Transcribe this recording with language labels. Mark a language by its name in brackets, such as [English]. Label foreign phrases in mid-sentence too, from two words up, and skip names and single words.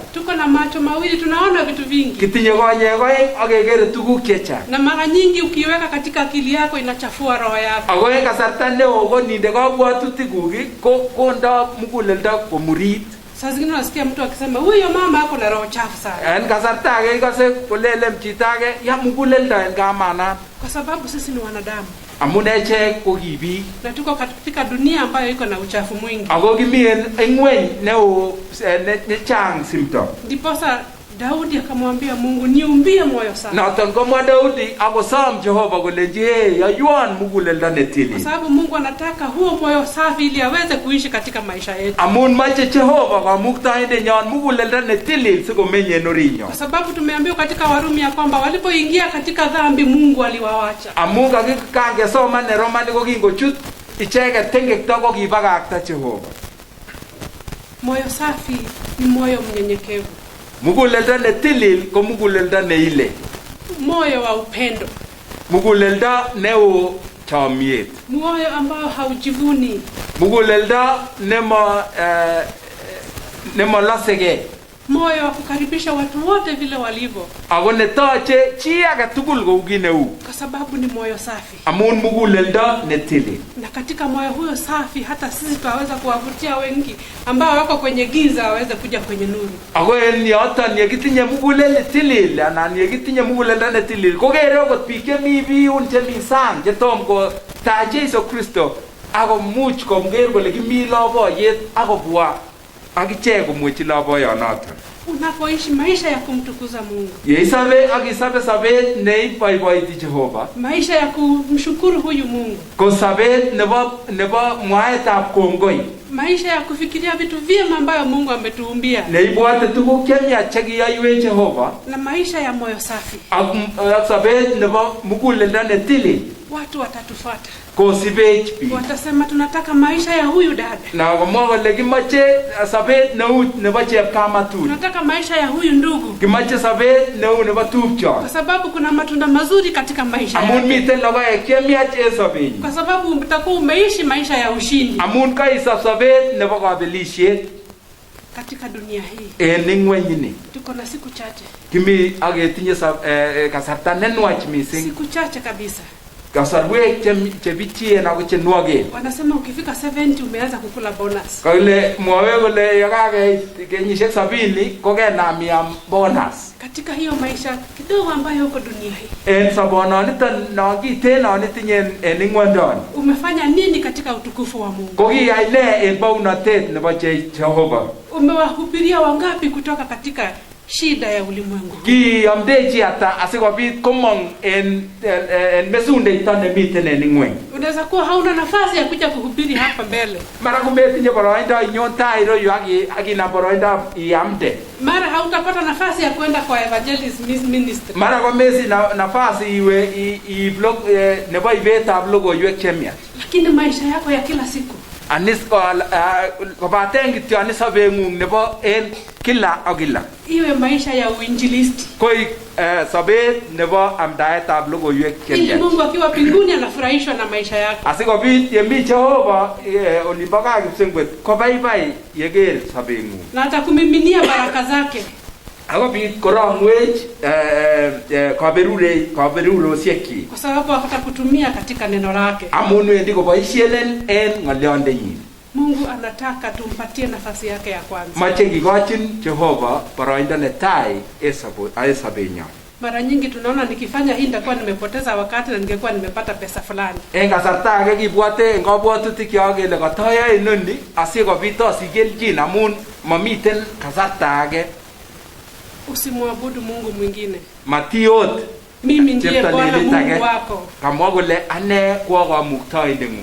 [Swahili] Tuko na macho mawili, tunaona vitu vingi. [Kalenjin] Kitinye konyek oeng ak kekere tuguk chechang. [Swahili] Na mara nyingi ukiweka katika akili yako inachafua roho yako. [Kalenjin] Ako en kasarta neo ko ninde kabwatutikuk kondo muguleldo komurit. [Swahili] Saa zingine unasikia mtu akisema huyo mama ako na roho chafu sana. [Kalenjin] En kasarta age ikose kolele chito age ya muguleldo en kamanat. [Swahili] Kwa sababu sisi ni wanadamu. [Kalenjin] Amun echek ko kibiik. [Swahili] Na tuko katika dunia ambayo iko na uchafu mwingi. [Kalenjin] Ako kimi en ng'weny neo nechang simto. [Swahili] Ndiposa Daudi akamwambia Mungu, niumbie moyo safi. [Kalenjin] Noton komwa Daudi akosom Jehova kolenji yoywon muguleldo netilil. [Swahili] Kwa sababu Mungu anataka huo moyo safi ili aweze kuishi katika maisha yetu. [Kalenjin] Amun mache Jehova kamuktoindenyon muguleldo netilil sikomenye en orinyon. [Swahili] Kwa sababu tumeambiwa katika Warumi ya kwamba walipoingia katika dhambi Mungu aliwaacha. [Kalenjin] Amun kangesoman en Romani ko kingochut icheket tengekto ko kibakakta Jehova. [Swahili] Moyo safi ni moyo mnyenyekevu. [Kalenjin] Muguleldo netilil ko muguleldo neile. [Swahili] Moyo wa upendo. [Kalenjin] Muguleldo neo chomyet. [Swahili] Moyo ambao haujivuni. [Kalenjin] Muguleldo nemo lasege. [Swahili] Moyo wa kukaribisha watu wote vile walivyo. [Kalenjin] Ako netoche chi age tugul kou kit neu. [Swahili] Kwa sababu ni moyo safi. [Kalenjin] Amun muguleldo netilil. [Swahili] Na katika moyo huyo safi hata sisi tutaweza kuwavutia wengi ambao wako kwenye giza waweze kuja kwenye nuru. [Kalenjin] Ako en yoton yekitinye muguleldo netilil anan yekitinye muguleldo netilil kokere okot biik chemi biun chemi sang chetom kotach Jesu Kristo ako much koker kole kimi loboyet akobwa akichek komwechi loboyonoton. [Swahili] Unapoishi maisha ya kumtukuza Mungu, [Kalenjin] Yeisabe akisabe sabet neiboiboiti Jehova, [Swahili] maisha ya kumshukuru huyu Mungu, [Kalenjin] ko sabet nebo mwaetab kongoi, [Swahili] maisha ya kufikiria vitu vyema ambayo Mungu ametuumbia, [Kalenjin] neibwate tuguk chemiach chekiyoiwech Jehova, [Swahili] na maisha ya moyo safi, [Kalenjin] ak sabet nebo muguleldo netilil, [Swahili] watu watatufuata. [Kalenjin] kosibech biik. [Swahili] Watasema tunataka maisha ya huyu dada, [Kalenjin] Na komwa kole kimache sabet neu nebo chepkamatut, [Swahili] tunataka maisha ya huyu ndugu, [Kalenjin] kimache sabet neu nebo tupchot, [Swahili] kwa sababu kuna matunda mazuri katika maisha [Kalenjin] amun [Swahili] yake, [Kalenjin] miten logoek chemiach en sobenyin, [Swahili] kwa sababu utakuwa umeishi maisha ya ushindi [Kalenjin] amun kaisab sabet nebo kabelisiet [Swahili] katika dunia hii. [Kalenjin] en ingwenyini. [Swahili] Tuko na siku chache, [Kalenjin] Kimi aketinye kasarta nenwach mising, [Swahili] siku chache kabisa. [Kalenjin] kasarwek chebichien ako chenwogen. [Swahili] Wanasema ukifika 70 umeanza kukula bonus. [Kalenjin] Kole mwawe kole yakakeit kenyisiek 70 kokenam iam bonus. [Swahili] Katika hiyo maisha kidogo ambayo uko dunia hii, [Kalenjin] En sobononiton nokiten nitinye en ingwondoni, [Swahili] umefanya nini katika utukufu wa Mungu? [Kalenjin] kokiyai ne en bounatet nebo Jehova? [Swahili] Umewahubiria wangapi kutoka katika shida ya ulimwengu? [Kalenjin] Kiyomdechi ata asikobit komong en mesundeito nemiten en ingweny. [Swahili] Unaweza kuwa hauna nafasi ya kuja kuhubiri hapa mbele, [Kalenjin] Mara kumetinye boroindo inyon tai iroyu akinam boroindo iamde. [Swahili] mara hautapata nafasi ya kwenda kwa [English] evangelist ministry, [Kalenjin] Mara komesi nafasi iwe nebo ibetab logoiwek chemiach. [Swahili] lakini maisha yako ya kila siku, [Kalenjin] Anis kobaten kityo anis sobeng'ung nebo en kila ak kila, [Swahili] iwe maisha ya uinjilisti, [Kalenjin] koik sobet nebo amdaetab logoiwek [Swahili] ili [Kalenjin] chemiach. [Swahili] Mungu akiwa mbinguni anafurahishwa na maisha yako. [Kalenjin] Asikobit yemi Jehova olimbo kaa Kipsengwet kobaibai yeker sobeng'ung, [Swahili] Na atakumiminia baraka zake, [Kalenjin] akobit korongwech kaberurosiekyik, [Swahili] kwa sababu atakutumia katika neno lake. [Kalenjin] amun wendi koboisienen en ng'olyondenyin. [Swahili] Mungu anataka tumpatie nafasi yake ya kwanza. [Kalenjin] Mache kikochin Jehova boroindo netai en sobenyon. [Swahili] Mara nyingi tunaona nikifanya hii nitakuwa nimepoteza wakati na ningekuwa nimepata pesa fulani. [Kalenjin] En kasarta age kibwate en kabwatutikyok kele katoyoe inoni asikobit asich kelchin, amun mamiten kasarta age. [Swahili] Usimwabudu Mungu mwingine. [Kalenjin] Matiot [Swahili] Mimi ndiye Bwana [Kalenjin] cheptolelit age [Swahili] Mungu wako. [Kalenjin] kamwa kole ane ko kamuktoindeng'ung.